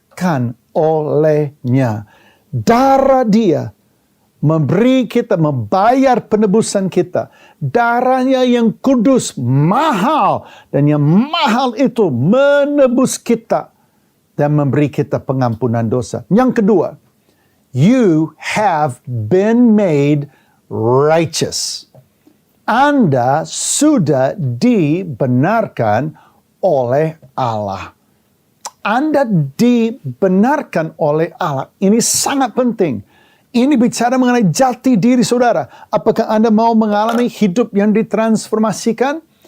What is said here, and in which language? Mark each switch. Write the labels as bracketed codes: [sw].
[id] dibebaskan olehnya. Darah dia memberi kita, membayar penebusan kita. Darahnya yang kudus, mahal. Dan yang mahal itu menebus kita dan memberi kita pengampunan dosa. Yang kedua, [en] you have been made righteous. [id] Anda sudah dibenarkan oleh Allah. Anda dibenarkan oleh Allah. Ini sangat penting. Ini bicara mengenai jati diri saudara. Apakah Anda mau mengalami hidup yang ditransformasikan?